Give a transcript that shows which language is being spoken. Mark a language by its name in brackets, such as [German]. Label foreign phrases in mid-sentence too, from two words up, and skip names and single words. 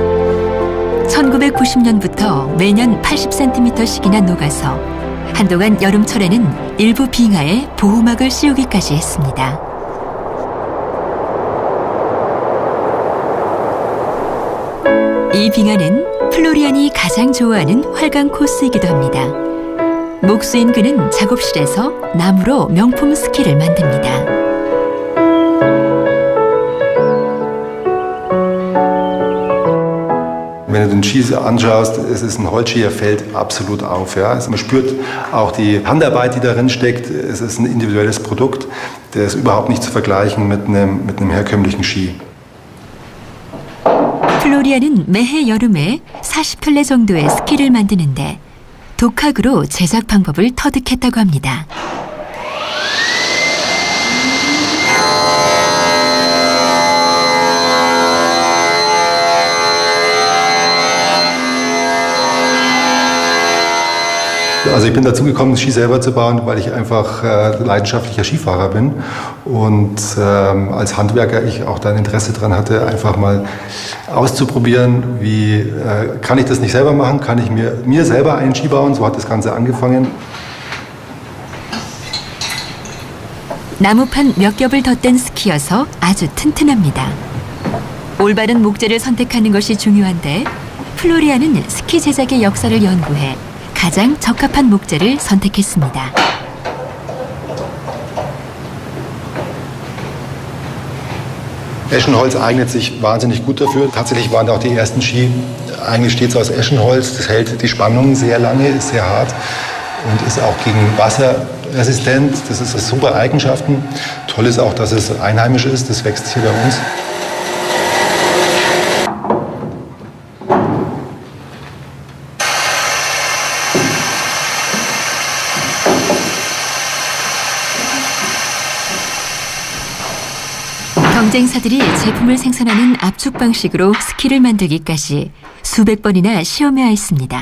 [Korean] 1990년부터 매년 80cm씩이나 녹아서 한동안 여름철에는 일부 빙하에 보호막을 씌우기까지 했습니다. 이 빙하는 플로리안이 가장 좋아하는 활강 코스이기도 합니다. 목수인 그는 작업실에서 나무로 명품 스키를 만듭니다. [German] Wenn du den Ski anschaust, es ist ein Holzski, er fällt absolut auf. Ja. Man spürt auch die Handarbeit, die darin steckt. Es ist ein individuelles Produkt. Der ist überhaupt nicht zu vergleichen mit einem herkömmlichen Ski. [Korean] 플로리안은 매해 여름에 40켤레 정도의 스키를 만드는데 독학으로 제작 방법을 터득했다고 합니다. [German] Also ich bin dazu gekommen, Ski selber zu bauen, weil ich einfach leidenschaftlicher Skifahrer bin und als Handwerker ich auch da ein Interesse daran hatte, einfach mal auszuprobieren, wie kann ich das nicht selber machen, kann ich mir selber einen Ski bauen, so hat das Ganze angefangen. [Korean] 나무판 몇 겹을 덧댄 스키여서 아주 튼튼합니다. 올바른 목재를 선택하는 것이 중요한데 플로리안은 스키 제작의 역사를 연구해 가장 적합한 목재를 선택했습니다. [German] Eschenholz eignet sich wahnsinnig gut dafür. Tatsächlich waren auch die ersten Ski eigentlich stets aus Eschenholz. Das hält die Spannung sehr lange, ist sehr hart und ist auch gegen Wasser resistent. Das ist super Eigenschaften. Toll ist auch, dass es einheimisch ist. Das wächst hier bei uns. [Korean] 경쟁사들이 제품을 생산하는 압축 방식으로 스키를 만들기까지 수백 번이나 시험해야 했습니다.